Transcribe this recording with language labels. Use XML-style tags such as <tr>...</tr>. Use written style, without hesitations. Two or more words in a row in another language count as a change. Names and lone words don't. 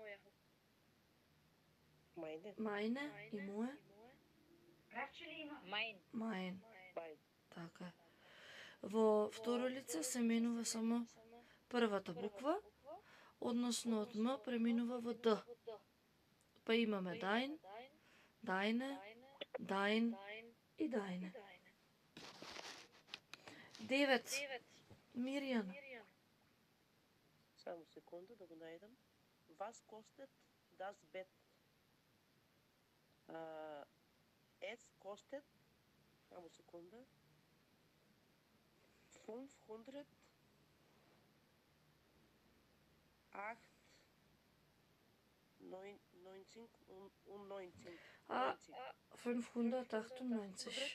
<mk>Мајне. Мајне и моја? Mein. Мајн. Така е. Во второ лице се менува само првата буква, односно од М преминува во Д. Па имаме</mk> <de>dein, deine, dein</de> <mk>и deine. 9. Мирјана. Само секунда да го најдам.</mk> <de>Was kostet das Bett? Es kostet,</de> <mk>само секунда, 500 8 90 А 598.</mk>